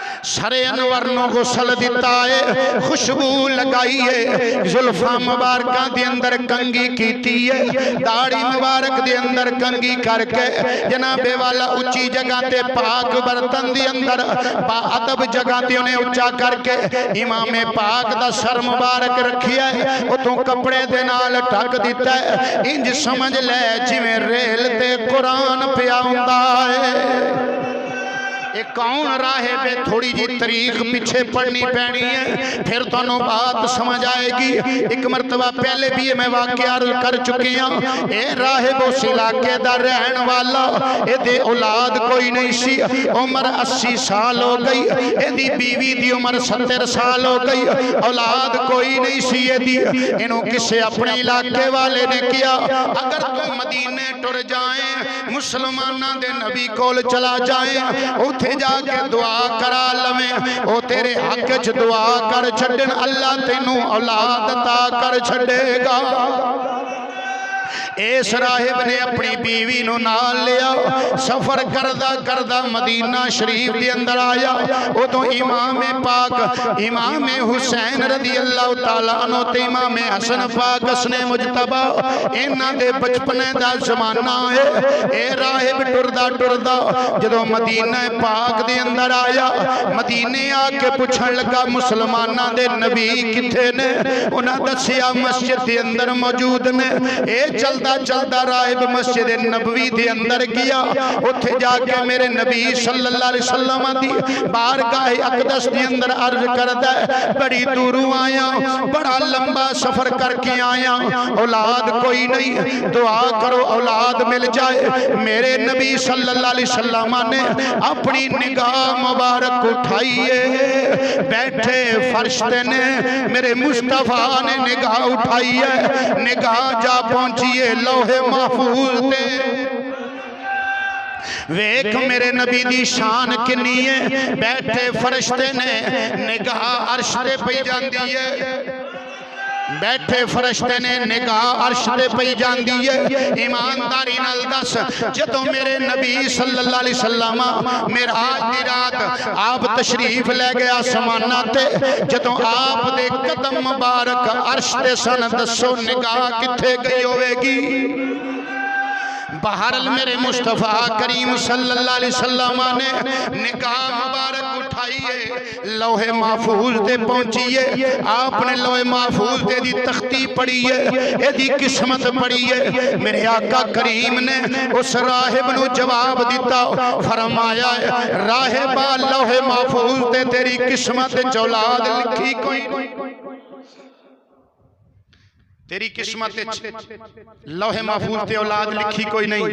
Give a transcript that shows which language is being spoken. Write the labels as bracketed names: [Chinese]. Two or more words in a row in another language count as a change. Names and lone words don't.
[Punjabi] ਸਰੇ ਅਨਵਰ ਨੂੰ ਗੁਸਲ ਦਿੱਤਾ ਹੈ, ਖ਼ੁਸ਼ਬੂ ਲਗਾਈ ਹੈ, ਜ਼ੁਲਫ਼ਾਂ ਮੁਬਾਰਕ ਦੇ ਅੰਦਰ ਕੰਘੀ ਕੀਤੀ ਹੈ, ਦਾੜ੍ਹੀ ਮੁਬਾਰਕ ਦੇ ਅੰਦਰ ਕੰਘੀ ਕਰਕੇ ਜਨਾਬੇ ਵਾਲਾ ਉੱਚੀ ਜਗ੍ਹਾ ਤੇ ਪਾਕ ਬਰਤਨ ਦੇ ਅੰਦਰ ਬਾਅਦਬ ਜਗ੍ਹਾ ਤੇ ਉਨ੍ਹੇਂ ਉੱਚਾ ਕਰਕੇ ਇਮਾਮ ਪਾਕ ਦਾ ਸਰ ਮੁਬਾਰਕ ਰੱਖਿਆ ਹੈ, ਉੱਤੋਂ ਕੱਪੜੇ ਦੇ ਨਾਲ ਢੱਕ ਦਿੱਤਾ ਹੈ। ਇੰਜ ਸਮਝ ਲੈ ਜਿਵੇਂ ਰੇਲ ਤੇ ਕੁਰਾਨ ਪਿਆ ਹੁੰਦਾ ਹੈ। ਕੌਣ ਰਾਹਿਬ ਹੈ, ਥੋੜ੍ਹੀ ਜੀ ਤਾਰੀਖ਼ ਪਿੱਛੇ ਪੜ੍ਹਨੀ ਪੈਣੀ ਹੈ, ਫਿਰ ਤੁਹਾਨੂੰ ਬਾਤ ਸਮਝ ਆਏਗੀ। ਇਕ ਮਰਤਬਾ ਪਹਿਲੇ ਭੀ ਮੈਂ ਵਾਕਿਆ ਕਰ ਚੁਕੀ ਹਾਂ। ਯੇ ਰਾਹਿਬ ਉਸ ਇਲਾਕੇ ਕਾ ਰਹਿਣ ਵਾਲਾ, ਯੇ ਔਲਾਦ ਕੋਈ ਨਹੀਂ ਸੀ, ਉਮਰ 80 ਸਾਲ ਹੋ ਗਈ, ਯਦੀ ਬੀਵੀ ਕੀ ਉਮਰ 70 ਸਾਲ ਹੋ ਗਈ, ਔਲਾਦ ਕੋਈ ਨਹੀਂ ਸੀ। ਇਨ੍ਹੋਂ ਕਿਸੀ ਅਪਣੇ ਇਲਾਕੇ ਵਾਲੇ ਨੇ ਕਿਹਾ, ਅਗਰ ਤੂ ਮਦੀਨੇ ਟੁਰ ਜਾਏ, ਮੁਸਲਮਾਨਾਂ ਦੇ ਨਬੀ ਕੋਲ ਚਲਾ ਜਾਏ, ਉੱਥੇ ਜਾ ਕੇ ਦੁਆ ਕਰਾ ਲਵੇ, ਓ ਤੇਰੇ ਹੱਕ ਚ ਦੁਆ ਕਰ ਛੱਡਣ, ਅੱਲਾਹ ਤੈਨੂੰ ਔਲਾਦ ਅਤਾ ਕਰ ਛੱਡੇਗਾ। ਇਸ ਰਾਹਿਬ ਨੇ ਅਪਣੀ ਬੀਵੀ ਨੂੰ ਨਾਲ ਲਿਆ, ਸਫ਼ਰ ਕਰਦਾ ਕਰਦਾ ਮਦੀਨਾ ਸ਼ਰੀਫ਼ ਕੇ ਅੰਦਰ ਆਇਆ। ਉਦੋਂ ਇਮਾਮ ਪਾਕ ਇਮਾਮ ਹੁਸੈਨ [Arabic] رضي الله تعالى عنه [Punjabi] ਤੇ ਇਮਾਮ ਹਸਨ ਪਾਕ ਹਸਨੇ ਮੁਜਤਬਾ ਇਨ੍ਹਾਂ ਦੇ ਬਚਪਨੇ ਦਾ ਜ਼ਮਾਨਾ ਹੈ। ਏ ਰਾਹਿਬ ਟੁਰਦਾ ਟੁਰਦਾ ਜਦੋਂ ਮਦੀਨਾ ਪਾਕ ਦੇ ਅੰਦਰ ਆਇਆ, ਮਦੀਨੇ ਆ ਕੇ ਪੁੱਛਣ ਲੱਗਾ ਮੁਸਲਮਾਨਾਂ ਦੇ ਨਬੀ ਕਿੱਥੇ ਨੇ? ਉਨ੍ਹਾਂ ਦੱਸਿਆ ਮਸਜਿਦ ਕੇ ਅੰਦਰ ਮੌਜੂਦ ਨੇ। ਏ ਚਲਦਾ ਚਲਦਾ ਰਾਹਿਬ ਮਸਜਿਦ ਨਬਵੀ ਕੇ ਅੰਦਰ ਗਿਆ, ਉੱਥੇ ਜਾ ਕੇ ਮੇਰੇ ਨਬੀ [Arabic] صلى الله عليه وسلم [Punjabi] ਦੀ ਬਾਰਗਾਹ ਅਕਦਸ ਕੇ ਅੰਦਰ ਅਰਜ਼ ਕਰਦਾ ਹੈ, ਬੜੀ ਦੂਰੋਂ ਆਇਆ, ਬੜਾ ਲੰਬਾ ਸਫ਼ਰ ਕਰਕੇ ਆਇਆ, ਔਲਾਦ ਕੋਈ ਨਹੀਂ, ਦੁਆ ਕਰੋ ਔਲਾਦ ਮਿਲ ਜਾਏ। ਮੇਰੇ ਨਬੀ [Arabic] صلى الله عليه وسلم [Punjabi] ਨੇ ਅਪਣੀ ਨਿਗਾਹ ਮੁਬਾਰਕ ਉਠਾਈ ਹੈ, ਬੈਠੇ ਫ਼ਰਿਸ਼ਤੇ ਨੇ ਮੇਰੇ ਮੁਸਤਫ਼ਾ ਨੇ ਨਿਗਾਹ ਉਠਾਈ ਹੈ, ਨਿਗਾਹ ਜਾ ਪਹੁੰਚੀ ਹੈ ਲੋਹੇ ਮਹਿਫ਼ੂਜ਼ ਤੇ। ਵੇਖ ਮੇਰੇ ਨਬੀ ਦੀ ਸ਼ਾਨ ਕਿੰਨੀ ਹੈ, ਬੈਠੇ ਫ਼ਰਿਸ਼ਤੇ ਨੇ ਨਿਗਾਹ ਅਰਸ਼ ਤੇ ਪਈ ਜਾਂਦੀ ਹੈ, ਬੈਠੇ ਫ਼ਰਿਸ਼ਤੇ ਨੇ ਨਿਗਾਹ ਅਰਸ਼ ਤੇ ਪਈ ਜਾਂਦੀ ਹੈ। ਈਮਾਨਦਾਰੀ ਨਾਲ ਦੱਸ, ਜਦੋਂ ਮੇਰੇ ਨਬੀ [Arabic] صلى الله عليه وسلم [Punjabi] ਮਿਅਰਾਜ ਦੀ ਰਾਤ ਆਪ ਤਸ਼ਰੀਫ਼ ਲੈ ਗਏ ਅਸਮਾਨਾਂ ਤੇ, ਜਦੋਂ ਆਪ ਦੇ ਕਦਮ ਮੁਬਾਰਕ ਅਰਸ਼ ਤੇ ਸਨ, ਦੱਸੋ ਨਿਗਾਹ ਕਿੱਥੇ ਗਈ ਹੋਵੇਗੀ? ਬਹਰਹਾਲ ਮੇਰੇ ਮੁਸਤਫ਼ਾ ਕਰੀਮ [Arabic] صلى الله عليه وسلم [Punjabi] ਨੇ ਨਿਗਾਹ ਮੁਬਾਰਕ ਉਠਾਈ ਹੈ, ਲੋਹੇ ਮਹਿਫ਼ੂਜ਼ ਤੇ ਪਹੁੰਚੀ ਹੈ। ਆਪਨੇ ਲੋਹੇ ਮਹਿਫ਼ੂਜ਼ ਤੇ ਦੀ ਤਖ਼ਤੀ ਪੜ੍ਹੀ ਹੈ, ਏਦੀ ਕਿਸਮਤ ਪੜ੍ਹੀ ਹੈ। ਮੇਰੇ ਆਕਾ ਕਰੀਮ ਨੇ ਉਸ ਰਾਹਿਬ ਨੂੰ ਜਵਾਬ ਦਿੱਤਾ, ਫ਼ਰਮਾਇਆ ਰਾਹਿਬਾ ਲੋਹੇ ਮਹਿਫ਼ੂਜ਼ ਤੇ ਤੇਰੀ ਕਿਸਮਤ ਚ ਔਲਾਦ ਲਿਖੀ ਕੋਈ ਨਹੀਂ, ਤੇਰੀ ਕਿਸਮਤ ਲੋਹੇ ਮਹਿਫ਼ੂਜ਼ ਤੇ ਔਲਾਦ ਲਿਖੀ ਕੋਈ ਨਹੀਂ।